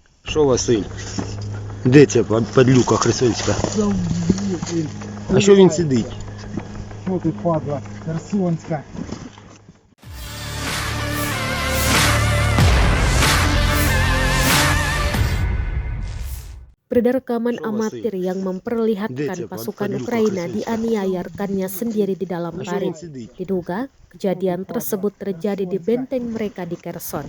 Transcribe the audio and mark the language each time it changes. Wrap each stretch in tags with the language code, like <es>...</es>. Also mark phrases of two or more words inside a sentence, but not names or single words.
<uk>Що, Василь? Де ця падлюка херсонська? А що він сидить? Що ти, падла херсонська?</uk> <id>Beredar rekaman amatir yang memperlihatkan pasukan Ukraina dianiaya rekannya sendiri di dalam parit. Diduga, kejadian tersebut terjadi di benteng mereka di Kherson.</id>